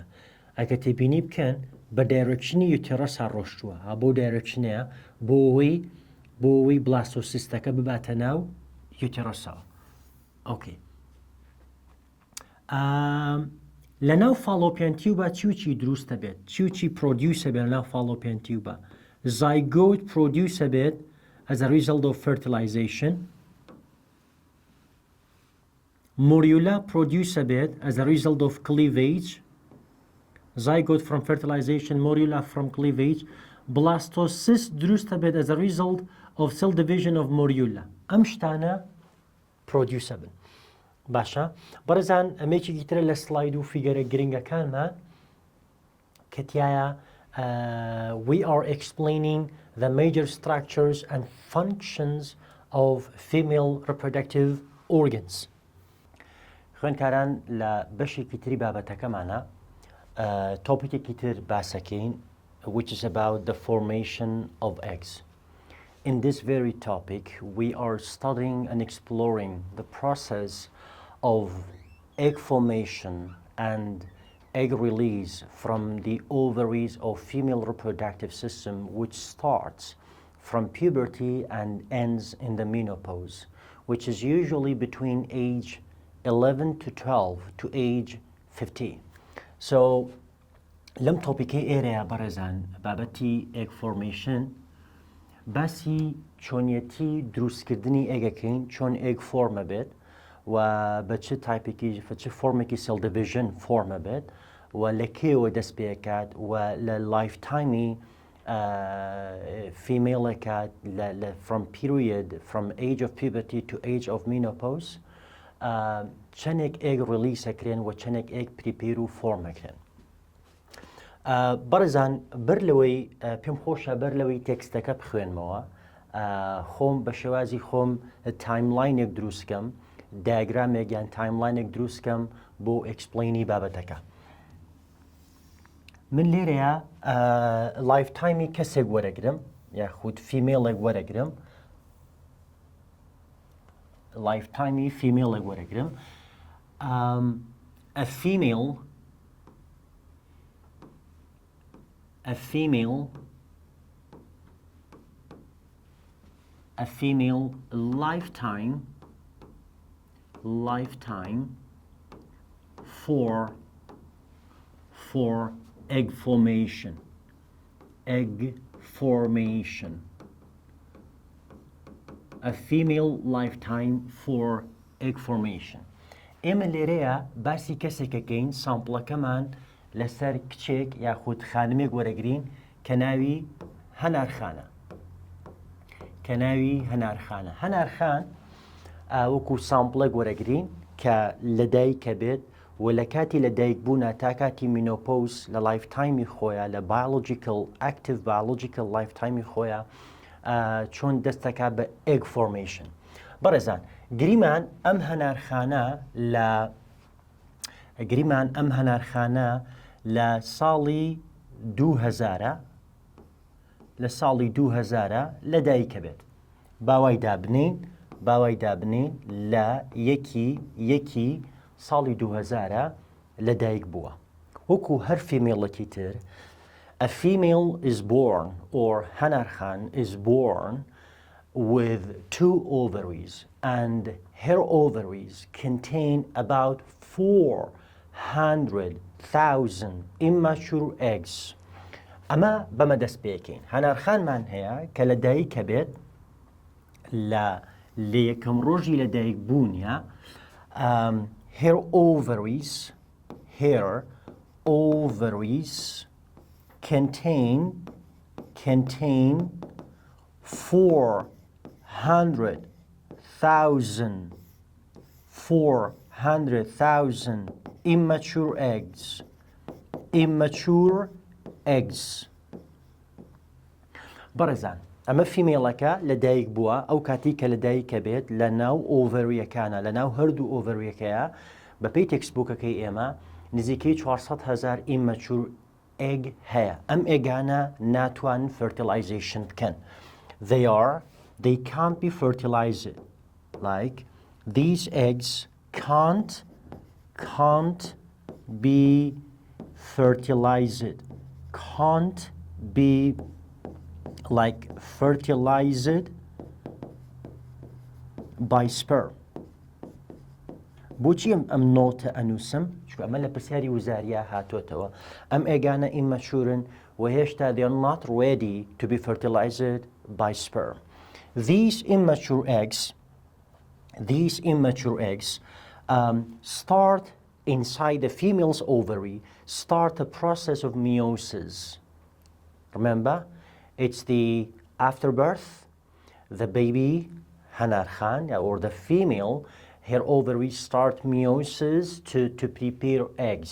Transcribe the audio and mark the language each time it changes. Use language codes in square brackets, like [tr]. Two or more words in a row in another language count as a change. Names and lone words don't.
[ckb] ئەگەر تێبینی بکەن بە دایرەکشنی یوتێرەسا ڕۆشتووە، بۆ دایرەکشنەیە بۆ ئەوەی بلاستۆسیستەکە بباتە ناو یوتێرەسەوە. ئۆکێ. لە ناو فاڵۆپیان تیوبە چی دروستە بێت؟ چی پرۆدیوسە بێت لە ناو فاڵۆپیان تیوبە؟ [en] zygote produce a bit as a result of fertilization. Morula produce a bit as a result of cleavage. Zygote from fertilization, morula from cleavage. Blastocyst درست a bit as a result of cell division of morula. [ckb] ئەم شتانە produce بن. باشە بەڕێزان ئەمێکی ترە لە سلاید و فیگەرە گرنگەکانمان کەتیایە [en] we are explaining the major structures and functions of female reproductive organs. [ckb] خوێندکاران لە بەشێکی تری بابەتەکەمانە تۆپیکێکی تر باسەکەین [en] which is about the formation of eggs. In this very topic, we are studying and exploring the process of egg formation and egg release from the ovaries of female reproductive system, which starts from puberty and ends in the menopause, which is usually between age 11 to 12 to age 15. [ckb] So لەم تۆپیکەی ئێرەیە بەڕێزان بابەتی [en] egg formation [ckb] باسی چۆنیەتی دروستکردنی ئێگەکەین، چۆن ئێگ فۆرمە بێت و بە چ تایپێکی چ فۆرمێکی سێل دیڤیژن فۆرمە بێت و لە کێوە دەست پێکات و لە لایف تایمی فیمێڵەکات [en] from period from age of puberty to age of menopause [ckb] چەندێک ئێگ ریلیز ئەکرێن و چەندێک ئێگ پریپیر و فۆرمەکرێن. بەڕێزان بەر لەوەی پێم خۆشە بەر لەوەی تێکستەکە بخوێنمەوە خۆم بە شێوازی خۆم تایملاینێک دروستکەم، دایگرامێک یان تایملاینێک دروستکەم بۆ ئەکسپلینی بابەتەکە. من لێرەیە لایف تایمی کەسێک وەرەگرم یاخود فیمێڵێک وەرەگرم، لایف تایمی فیمێڵێک وەرەگرم. [en] A female lifetime for egg formation. A female lifetime for egg formation. [ckb] ئێمە لێرەیە باسی کەسێکەکەین سامپڵەکەمان لەسەر کچێک یاخود خانمێک وەرەگرین کە ناوی هەنارخانە. هەنارخان وەکو سامپڵێک وەرەگرین کە لەدایکە بێت و لە کاتی لە دایکبوونە تا کاتی مینۆپۆز لە لایف تایمی خۆیان لە [en] active biological [ckb] لایف تایمی خۆیان چۆن دەستەکە بە [en] egg formation. [ckb] بەڕێزان گریمان ئەم هەنارخانە لە ساڵی 2000 لساڵی 2000 لە دایکە بێت باوای دابنین لە یەکی ساڵی 2000 لە دایک بووە وەکو هەر فیمێڵەکی تر [en] a female is born or هەنارخان is born with 2 ovaries and her ovaries contain about 400,000 immature eggs [ckb] ئەمە بەمە دەست پێکەین هەنارخانمان هەیە کە لە دایکە بێت لە یەکەم ڕۆژی لە دایک بوونیە her [en] ovaries contain 400,000 immature eggs [ckb] بەڕێزان ئەمە فیمێڵەکە لە دایک بووە ئەو کاتی کە لە دایکە بێت لە ناو ئۆڤەریەکانە لە ناو هەردوو ئۆڤەریەکەیە بەپێی تێکسبوکەکەی ئێمە نزیکەی 400,000 [en] immature egg [ckb] هەیە ئەم ئێگانە ناتوانن fertilization بکەن [en] they can't be fertilized like these eggs can't be fertilized by sperm [ckb] بۆچی ئەم نۆتە ئەنووسم چکە ئەمە لە پرسیاری وزاریە هاتوۆتەوە ئەم ئێگانە ئیممەچورن و هێشتا [en] they are not ready to be fertilized by sperm these immature eggs start inside the female's ovary start a process of meiosis remember it's the afterbirth the baby هەنارخان or the female her ovaries start meiosis to prepare eggs.